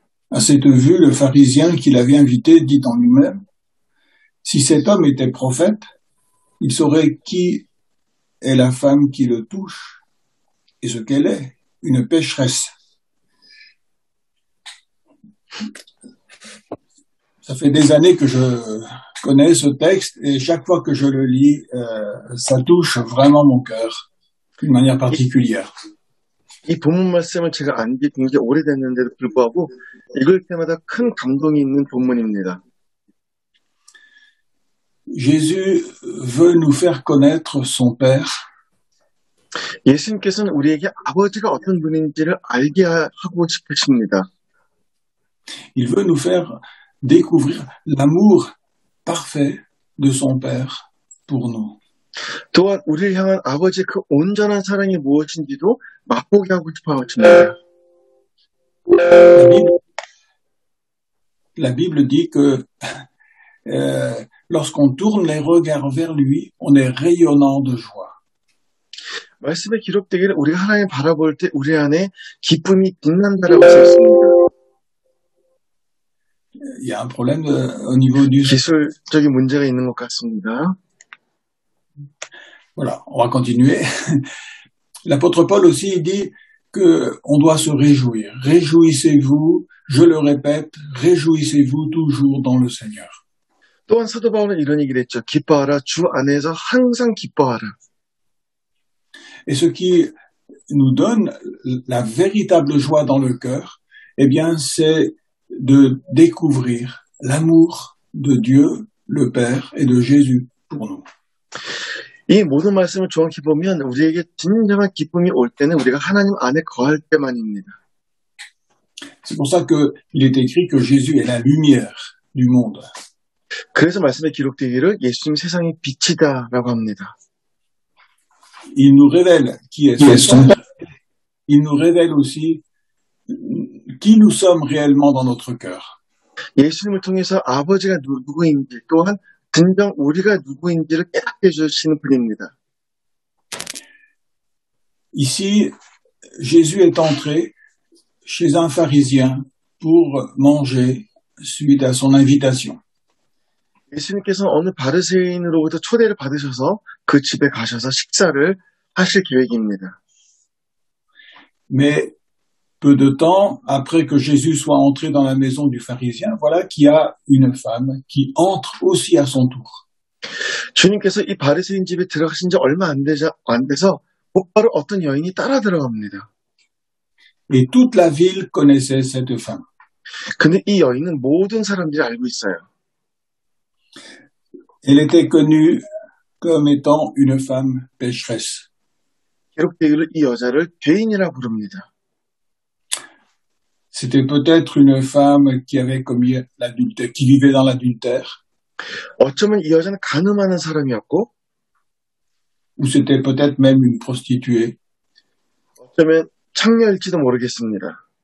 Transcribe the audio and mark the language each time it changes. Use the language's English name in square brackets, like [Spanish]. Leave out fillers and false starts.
[French] À cette vue, le pharisien qui l'avait invité dit en lui-même: si cet homme était prophète, il saurait qui est la femme qui le touche et ce qu'elle est, une pécheresse. Ça fait des années que je connais ce texte et chaque fois que je le lis, ça touche vraiment mon cœur d'une manière particulière. [Korean] 이 본문 말씀을 제가 안 지 굉장히 오래됐는데도 불구하고 읽을 때마다 큰 감동이 있는 본문입니다. [French] Jésus veut nous faire connaître son Père. [Korean] 예수님께서는 우리에게 아버지가 어떤 분인지를 알게 하고 싶으십니다. [French] Il veut nous faire découvrir l'amour parfait de son Père pour nous. [Korean] 또한 우리를 향한 아버지의 그 온전한 사랑이 무엇인지도 맛보게 하고 싶어 하십니다. [French] La Bible dit que lorsqu'on tourne les regards vers lui, on est rayonnant de joie. [Korean] 말씀에 기록되기를 우리가 하나님 바라볼 때 우리 안에 기쁨이 빛난다라고 써 있습니다. [French] Il y a un problème au niveau du... [Korean] 기술적인 문제가 있는 것 같습니다. [French] Voilà, on va continuer. L'apôtre Paul aussi dit qu'on doit se réjouir. Réjouissez-vous, je le répète, réjouissez-vous toujours dans le Seigneur. [Korean] 또한 사도 바울은 이런 얘기를 했죠. 기뻐하라, 주 안에서 항상 기뻐하라. [French] Et ce qui nous donne la véritable joie dans le cœur, eh bien, c'est de découvrir l'amour de Dieu, le Père, et de Jésus pour nous. [Korean] 이 모든 말씀을 정확히 보면 우리에게 진정한 기쁨이 올 때는 우리가 하나님 안에 거할 때만입니다. [French] C'est pour ça qu'il est écrit que Jésus est la lumière du monde. [Korean] 그래서 말씀에 기록되기를 예수님 세상의 빛이다라고 합니다. [French] Il nous révèle qui est son Père. Il nous révèle aussi qui nous sommes réellement dans notre cœur. [Korean] 예수님을 통해서 아버지가 누구인지 또한 진정 우리가 누구인지를 깨닫게 해주시는 분입니다. [French] Ici, Jésus est entré chez un pharisien pour manger suite à son invitation. [Korean] 예수님께서 어느 바리새인으로부터 초대를 받으셔서 그 집에 가셔서 식사를 하실 계획입니다. [French] Mais peu de temps après que Jésus soit entré dans la maison du pharisien, voilà qu'il y a une femme qui entre aussi à son tour. [Korean] 주님께서 이 바리새인 집에 들어가신 지 얼마 안 돼서 곧바로 어떤 여인이 따라 들어갑니다. [French] Et toute la ville connaissait cette femme. [Korean] 근데 이 여인은 모든 사람들이 알고 있어요. [French] Elle était connue comme étant une femme pécheresse. [Korean] 기록되기를 이 여자를 죄인이라 부릅니다. [French] C'était peut-être une femme qui avait commis l'adultère, qui vivait dans l'adultère, [Korean] 어쩌면 이 여자는 간음하는 사람이었고, [French] ou c'était peut-être même une prostituée. [Korean] 어쩌면 창녀일지도 모르겠습니다.